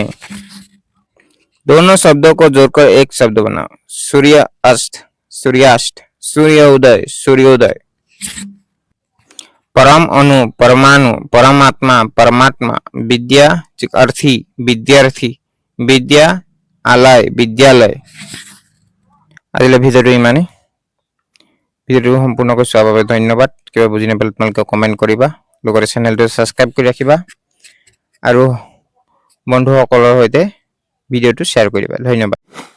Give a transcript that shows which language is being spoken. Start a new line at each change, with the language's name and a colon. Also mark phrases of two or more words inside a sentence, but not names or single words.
Hindi: दोनों शब्दों को जोड़कर एक शब्द बनाओ। सूर्य अस्त, सूर्यास्त, सूर्योदय, सूर्योदय। परम अणु, परमाणु, परमात्मा, परमात्मा। विद्या अर्थी, विद्यार्थी, विद्या आलय, विद्यालय।
Assamese: আজিলৈ ভিডিঅ'টো ইমানেই। ভিডিঅ'টো সম্পূৰ্ণকৈ চোৱাৰ বাবে ধন্যবাদ। কিবা বুজি নাপালে তোমালোকে কমেণ্ট কৰিবা। লগতে চেনেলটো ছাবস্ক্ৰাইব কৰি ৰাখিবা আৰু বন্ধুসকলৰ সৈতে ভিডিঅ'টো শ্বেয়াৰ কৰিবা। ধন্যবাদ।